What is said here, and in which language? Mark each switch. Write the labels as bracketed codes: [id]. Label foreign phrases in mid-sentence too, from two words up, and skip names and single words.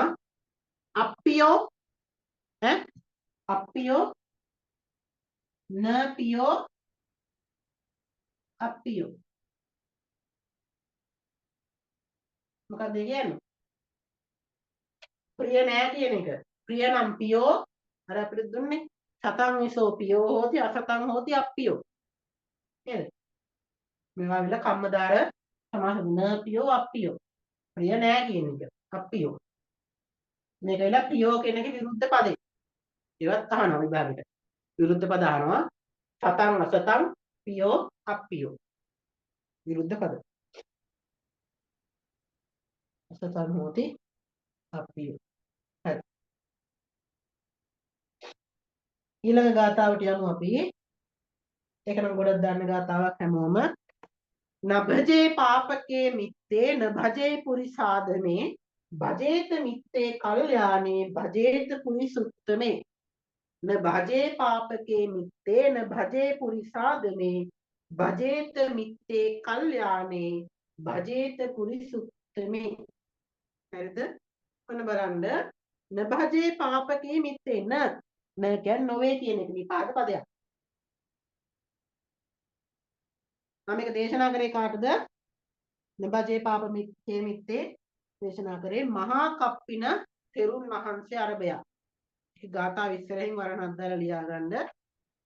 [pi] අප්පියෝ අප්පියෝ න පියෝ අප්පියෝ. [si] මොකක්ද කියන්නේ? ප්‍රිය නෑ කියන එක. ප්‍රිය නම් පියෝ අර අපිට දුන්නේ [pi] සතං විසෝ පියෝ හෝති අසතං හෝති අප්පියෝ. [si] නේද? මේවා විල කම්මදාර සමාස [pi] න පියෝ අප්පියෝ. [si] ප්‍රිය නෑ කියන එක. අප්පියෝ. මේක විල පියෝ කියන එකේ විරුද්ධ පදේ. ඒවත් අහනවා විභාගෙට. විරුද්ධ පද අහනවා. [pi] සතං අසතං පියෝ අප්පියෝ. [si] විරුද්ධ පද. [pi] අසතං හෝති අප්පියෝ. හරි. [si] ඊළඟ ගාථාවට යමු අපි. ඒක නම් ගොඩක් දාන්න ගාථාවක් හැමෝම. [pi] නභජේ පාපකේ මිත්තේ නභජේ පුරිසාදනේ භජේත මිත්තේ කල්යාණේ භජේත පුරිසුත්තමේ නභජේ පාපකේ මිත්තේ නභජේ පුරිසාදනේ භජේත මිත්තේ කල්යාණේ භජේත පුරිසුත්තමේ. [si] හරිද? ඔන්න බලන්න. [pi] නභජේ පාපකේ මිත්තේ [si] න කියන්නේ නොවේ කියන එක විපාක පදයක්. මම මේක දේශනා කරේ කාටද? [pi] නභජේ පාප මිත්තේ මිත්තේ [si] දේශනා කරේ මහා කප්පින තෙරුන් වහන්සේ අරබයා. ඒක ගාථා විස්තරයෙන් වරණක් දාලා ලියා ගන්න.